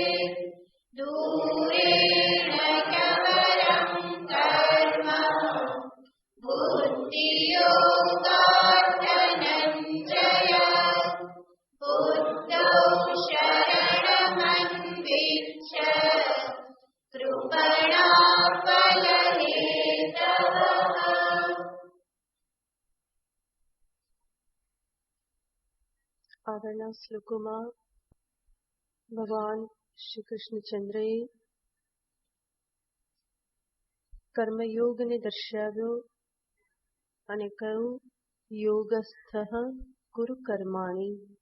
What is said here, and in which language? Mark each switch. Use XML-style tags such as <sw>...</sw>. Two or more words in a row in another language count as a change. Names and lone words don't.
<sa>दूरेण ह्यवरं कर्म बुद्धियोगात् धनञ्जय बुद्धौ शरणमन्विच्छ कृपणा फलहेतवः।</sa> <gu>આગળના શ્લોકોમાં ભગવાન શ્રી કૃષ્ણચંદ્રએ કર્મયોગને દર્શાવ્યો અને કહ્યું</gu> <sa>योगस्थ कुरु कर्माणि.</sa>